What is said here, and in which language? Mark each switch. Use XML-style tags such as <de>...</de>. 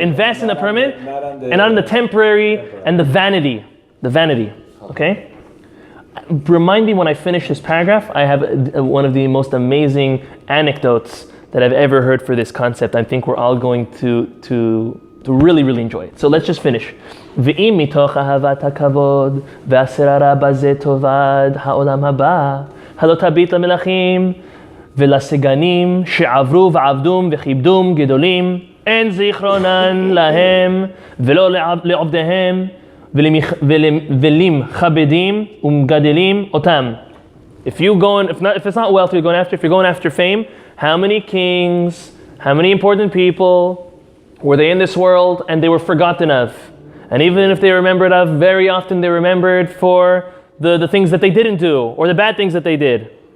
<en>Invest in the permanent and not in the temporary and the vanity. The vanity. Okay? Remind me when I finish this paragraph, I have one of the most amazing anecdotes that I've ever heard for this concept. I think we're all going to really, really enjoy it. So let's just finish.</en> <he>ואם מתוך אהבת הכבוד והשררה בזה תאבד העולם הבא, הלא תביט למלכים ולסגנים שעברו ועבדום וכיבדום גדולים, אין זיכרונן להם ולא לעובדיהם ולמכבדים ומגדלים אותם.</he> <en>If it's not wealth you're going after, if you're going after fame, how many kings, how many important people were they in this world and they were forgotten of? And even if they were remembered of, very often they remembered for the things that they didn't do or the bad things that they did.</en>